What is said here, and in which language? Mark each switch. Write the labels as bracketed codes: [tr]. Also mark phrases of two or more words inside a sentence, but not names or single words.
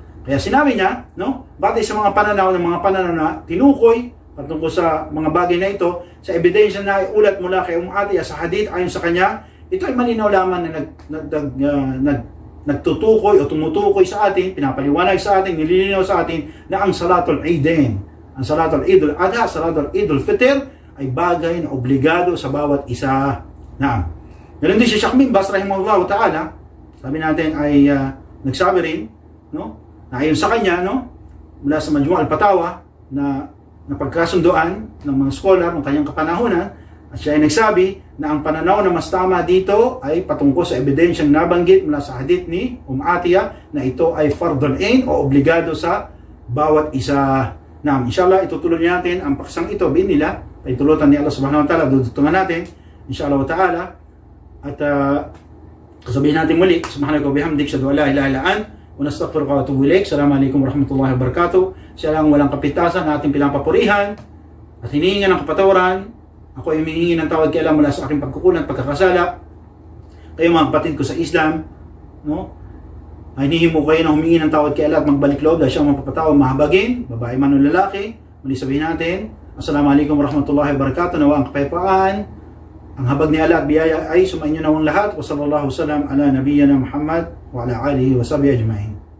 [tl] Kaya sinabi niya, no, batay sa mga pananaw na tinukoy patungkol sa mga bagay na ito, sa ebidensya na iulat mula kay Atiya sa hadith, ayon sa kanya, ito ay malinaw lamang na nagtutukoy o tumutukoy sa atin, pinapaliwanag sa atin, nililinaw sa atin na ang Salatul Eidain, ang Salatul Eidul Adha, Salatul Eidul Fitr ay bagay na obligado sa bawat isa. Na ganun din si Sheikh bin Baz [ar] رحمه الله تعالى, [tl] sabi natin ay nagsabi rin, no, na ayon sa kanya, no, mula sa Majmu' al-Fatawa na pagkasunduan ng mga scholar ng kanyang kapanahunan, at siya ay nagsabi na ang pananaw na mas tama dito ay patungkol sa ebidensyang nabanggit mula sa hadith ni Atiya na ito ay [ar] فرض عين [tl] o obligado sa bawat isa. Na inshallah itutuloy natin ang paksang ito binila ay tulutan ni Allah [ar] سبحانه وتعالى, [tl] dudutungan natin [ar] إن شاء الله وتعالى. [tl] At sabihin natin muli, [ar] سبحانك وبحمدك أشهد أن لا إله إلا أنت ونستغفرك وأتوب إليك. السلام عليكم ورحمة الله وبركاته. [tl] Siya lang walang kapitasan na ating pinapapurihan at hinihingan ng kapatawaran. Ako ay humihingi ng tawad kay Allah mula sa aking pagkukulang at pagkakasala. Kayo mga kapatid ko sa Islam, no, ay hinihimo kayo na humingi ng tawad kay Allah at magbalik loob dahil siya ang mapapatawad, mahabagin, babae man o lalaki. Muli sabihin natin, [ar] السلام عليكم ورحمة الله وبركاته. [tl] Nawa ang kapayapaan, ang habag ni Allah at biyaya ay sumainyo nawang lahat. [ar] وصلى الله وسلم على نبينا محمد وعلى آله وصحبه أجمعين.